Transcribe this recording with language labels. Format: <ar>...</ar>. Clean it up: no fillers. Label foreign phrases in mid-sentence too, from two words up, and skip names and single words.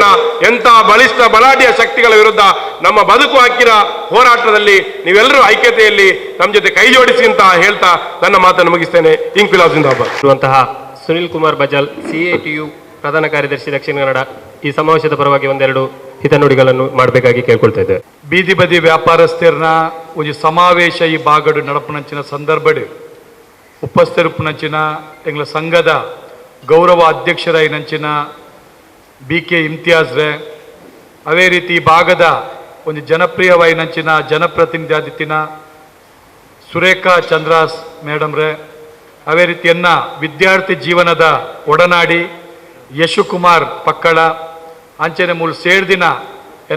<kn>ಎಂಥ ಬಲಿಷ್ಠ ಬಲಾಢ್ಯ ಶಕ್ತಿಗಳ ವಿರುದ್ಧ ನಮ್ಮ ಬದುಕು ಹಕ್ಕಿನ ಹೋರಾಟದಲ್ಲಿ ನೀವೆಲ್ಲರೂ ಐಕ್ಯತೆಯಲ್ಲಿ ನಮ್ಮ ಜೊತೆ ಕೈ ಜೋಡಿಸಿ ಅಂತ ಹೇಳ್ತಾ ನನ್ನ ಮಾತನ್ನು ಮುಗಿಸ್ತೇನೆ.</kn> <ur>انقلاب زندہ باد.</ur> <kn>ಇರುವಂತಹ ಸುನಿಲ್ ಕುಮಾರ್ ಬಜಾಲ್, CATU ಪ್ರಧಾನ ಕಾರ್ಯದರ್ಶಿ, ದಕ್ಷಿಣ ಕನ್ನಡ, ಈ ಸಮಾವೇಶದ ಪರವಾಗಿ ಒಂದೆರಡು ಹಿತನುಡಿಗಳನ್ನು ಮಾಡಬೇಕಾಗಿ ಕೇಳ್ಕೊಳ್ತಾ ಇದ್ದೇವೆ. ಬೀದಿ ಬದಿ ವ್ಯಾಪಾರಸ್ಥರನ್ನ ಒಂದು ಸಮಾವೇಶ</kn> <tcy>ಈ ಬಾಗಡು ನಡಪುನಂಚಿನ ಸಂದರ್ಭಡು ಉಪಸ್ಥಿತರುಪುನಂಚಿನ ಎಂಗ್ಲ ಸಂಘದ ಗೌರವ ಅಧ್ಯಕ್ಷರಾಯಿನಂಚಿನ BK ಇಮ್ತಿಯಾಜ್ರೆ, ಅವೇ ರೀತಿ ಈ ಭಾಗದ ಒಂದು ಜನಪ್ರಿಯವಾಯಿನಂಚಿನ ಜನಪ್ರತಿನಿಧಿ ಆದಿತ್ತಿನ ಸುರೇಖಾ ಚಂದ್ರಾಸ್ ಮೇಡಮ್ರೆ, ಅವೇ ರೀತಿಯನ್ನ ವಿದ್ಯಾರ್ಥಿ ಜೀವನದ ಒಡನಾಡಿ ಯಶುಕುಮಾರ್ ಪಕ್ಕಳ ಅಂಚನೆ ಮೂಲ ಸೇರ್ದಿನ ಎನ್ನ</tcy>